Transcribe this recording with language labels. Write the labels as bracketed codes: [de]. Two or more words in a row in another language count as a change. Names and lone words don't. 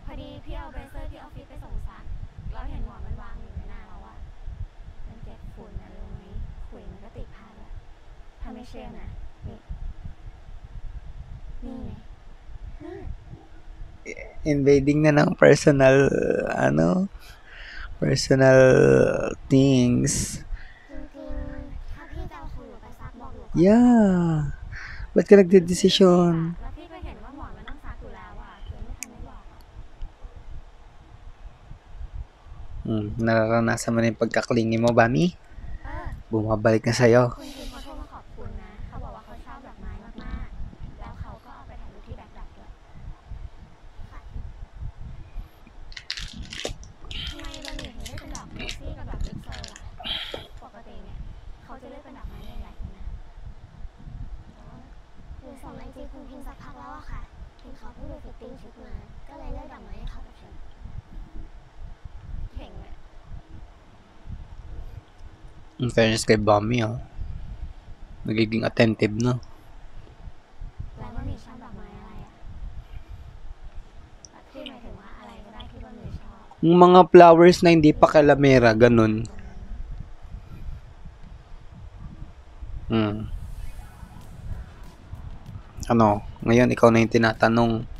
[th] อดีพี่เอาเบรเซอร์ที่ออฟฟิศไปส่งซักแล้วเห็นหมอนมันวางอยู่ในหน้าเราอะมันเก็บฝุ่นนะรู้ไหมขุยมันก็ติดผ้าด้วยถ้าไม่เชื่อนะนี่ไง [tl] Invading na ng personal, [en] personal things. [th] จริงๆถ้าพี่จะเอาของหนูไปซักบอกหนูก่อน [en] Yeah. [tl] Ba't ka nagde-decision? [th] แล้วพี่ก็เห็นว่าหมอนมันต้องซักอยู่แล้วอะคือไม่ทันได้บอกอะ [tl] Nararanasan mo na yung pagkaklingi mo, Bami? [th] เออ [tl] Bumabalik na sa'yo. [th] คุณทีเขาโทรมาขอบคุณนะ เขาบอกว่าเขาชอบดอกไม้มากๆ แล้วเขาก็เอาไปถ่ายรูปที่แบ็คดรอปด้วยค่ะทำไมบะหมี่ถึงได้เป็นดอกเดซี่กับดอกบิ๊กโซล่ะ ปกติเนี่ยเขาจะเลือกเป็นดอกไม้ใหญ่ๆกันนะหนูส่งไอจีคุณพิมพ์สักพักแล้วอะค่ะเห็นเขาเพิ่งไปฟิตติ้งชุดมา ก็เลยเลือกดอกไม้ให้เขากับชุดเก่งอะ [en] In fairness [tl] kay Bami, nagiging attentive na. [th] แล้วบะหมี่ชอบดอกไม้อะไรอะแบบที่หมายถึงว่าอะไรก็ได้ที่บะหมี่ชอบ [tl] Yung mga flowers na hindi pa kalamera, ganun. Ano, ngayon ikaw na yung tinatanong.